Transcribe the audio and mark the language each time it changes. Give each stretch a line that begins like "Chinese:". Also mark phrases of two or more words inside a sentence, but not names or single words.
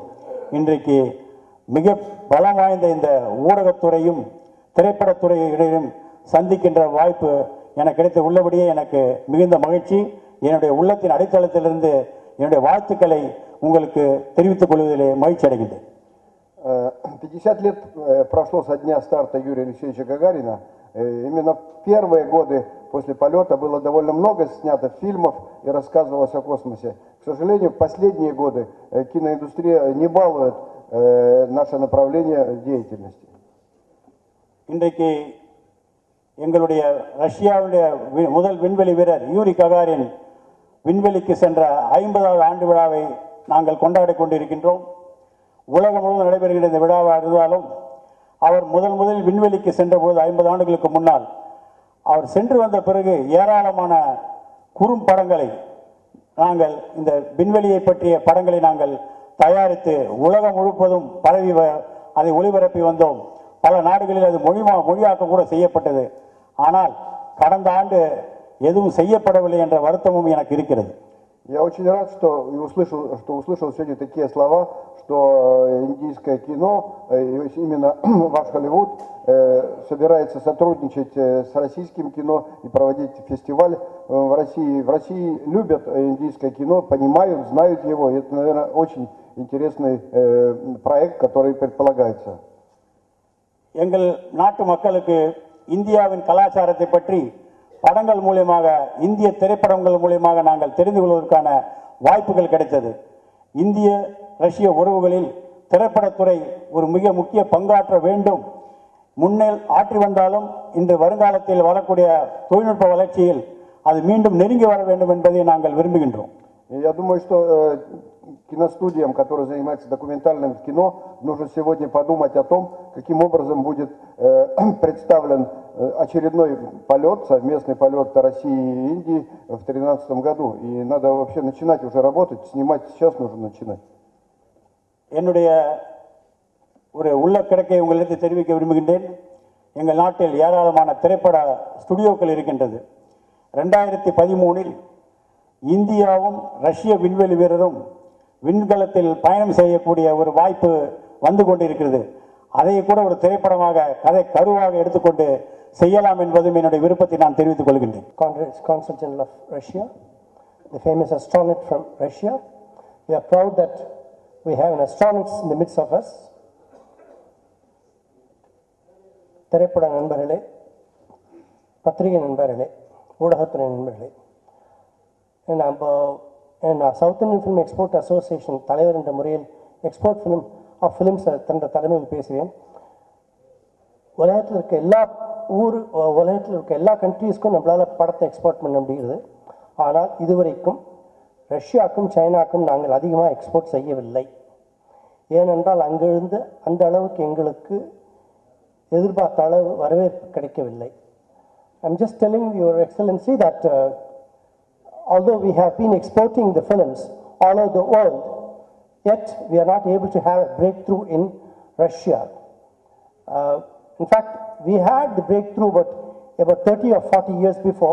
Tamil: இன்றைக்கு மிக பலம் வாய்ந்த இந்த ஊடகத்துறையும் திரைப்படத்துறையிடையும் சந்திக்கின்ற வாய்ப்பு எனக்கு கிடைத்து உள்ளபடியே எனக்கு மிகுந்த மகிழ்ச்சி. என்னுடைய உள்ளத்தின் அடித்தளத்திலிருந்து என்னுடைய வாழ்த்துக்களை உங்களுக்கு தெரிவித்துக் கொள்வதிலே மகிழ்ச்சி அடைகின்றேன்.
Russian: 50 лет прошло со дня старта Юрия Алексеевича Гагарина. Именно в первые годы после полета было довольно много снято фильмов и рассказывалось о космосе. К сожалению, в последние годы киноиндустрия не балует наше направление деятельности.
Tamil: இன்றைக்கு எங்களுடைய ரஷ்யாவுடைய முதல் விண்வெளி வீரர் யூரி ககாரின் விண்வெளிக்கு சென்ற 50வது ஆண்டு விழாவை நாங்கள் கொண்டாடி கொண்டிருக்கின்றோம். உலகம் முழுவதும் நடைபெறுகின்ற இந்த விழாவாக இருந்தாலும் அவர் முதலில் விண்வெளிக்கு சென்றபோது 50 ஆண்டுகளுக்கு முன்னால் அவர் சென்று வந்த பிறகு ஏராளமான குறும்படங்களை நாங்கள் இந்த விண்வெளியை பற்றிய படங்களை நாங்கள் தயாரித்து உலகம் முழுவதும் பரவி அதை ஒளிபரப்பி வந்தோம். பல நாடுகளில் அது மொழியாக்கம் கூட செய்யப்பட்டது. ஆனால் கடந்த ஆண்டு எதுவும் செய்யப்படவில்லை என்ற வருத்தமும் எனக்கு இருக்கிறது.
Russian: Я очень рад, что услышал сегодня такие слова, что индийское кино, именно ваш Голливуд, собирается сотрудничать с российским кино и проводить фестиваль в России. В России любят индийское кино, понимают, знают его. И это, наверное, очень интересный проект, который предполагается.
Tamil: எங்கள் நாட்டு மக்களுக்கு இந்தியாவின் கலாச்சாரத்தை பற்றி படங்கள் மூலமாக, இந்திய திரைப்படங்கள் மூலமாக நாங்கள் தெரிந்து கொள்வதற்கான வாய்ப்புகள் கிடைத்தது. இந்திய ரஷ்ய உறவுகளில் திரைப்படத்துறை ஒரு மிக முக்கிய பங்காற்ற வேண்டும். முன்னேல் ஆற்றி வந்தாலும் இன்று வருங்காலத்தில் வரக்கூடிய தொழில்நுட்ப வளர்ச்சியில் அது மீண்டும் நெருங்கி வர வேண்டும் என்பதை நாங்கள் விரும்புகின்றோம்.
Russian: Я думаю, что киностудиям, которые занимаются документальным кино, нужно сегодня подумать о том, каким образом будет представлен очередной полет, совместный полет России и Индии в 2013 году. И надо вообще начинать уже работать, снимать сейчас нужно начинать.
Tamil: என்னுடைய ஒரு உள்ள கிடக்கை உங்களுக்கு தெரிவிக்க விரும்புகின்றேன். எங்கள் நாட்டில் ஏராளமான திரைப்பட ஸ்டுடியோக்கள் இருக்கின்றது. 2013இல் இந்தியாவும் ரஷ்ய விண்வெளி வீரரும் விண்கலத்தில் பயணம் செய்யக்கூடிய ஒரு வாய்ப்பு வந்து கொண்டிருக்கிறது. அதை கூட ஒரு திரைப்படமாக கதை கருவாக எடுத்துக்கொண்டு செய்யலாம் என்பதும் என்னுடைய விருப்பத்தை நான் தெரிவித்துக் கொள்கின்றேன்.
English: Consul General of Russia, the famous astronaut from Russia. We are proud that we have an astronaut in the midst of us.
Tamil: திரைப்பட நண்பர்களே, பத்திரிகை நண்பர்களே, ஊடகத்துறை நண்பர்களே, நம்ம சவுத் இந்தியன் ஃபிலிம் எக்ஸ்போர்ட் அசோசியேஷன் தலைவர் என்ற முறையில்
English: export films
Tamil: தன்ற தலைமையில் பேசுகிறேன். உலகத்தில் இருக்க எல்லா கண்ட்ரீஸ்க்கும் நம்மளால் படத்தை எக்ஸ்போர்ட் பண்ண முடிகிறது. ஆனால் இதுவரைக்கும் ரஷ்யாவுக்கும் சைனாவுக்கும் நாங்கள் அதிகமாக எக்ஸ்போர்ட் செய்யவில்லை. ஏனென்றால் அங்கிருந்து அந்த அளவுக்கு எங்களுக்கு எதிர்பார்த்த அளவு வரவேற்பு கிடைக்கவில்லை.
English: I'm just telling Your Excellency that although we have been exporting the films all over the world, yet we are not able to have a breakthrough in Russia. In fact, we had the breakthrough about 30 or 40 years before.